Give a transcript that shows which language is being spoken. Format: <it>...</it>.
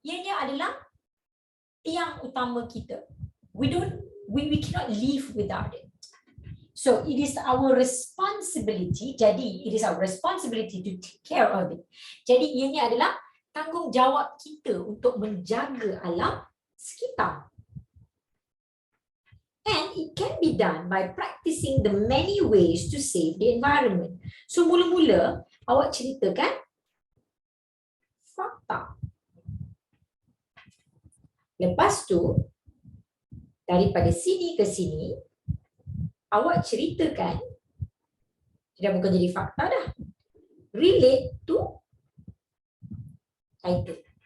<ms>Ianya adalah tiang utama kita.</ms> <en>We cannot live without it. So it is our responsibility. Jadi it is our responsibility to take care of it.</en> <ms>Jadi ianya adalah tanggungjawab kita untuk menjaga alam sekitar.</ms> <en>And it can be done by practicing the many ways to save the environment.</en> <ms>So mula-mula awak ceritakan fakta. Lepas tu daripada sini ke sini awak ceritakan, dah bukan jadi fakta dah,</ms> <en>relate to title.</en>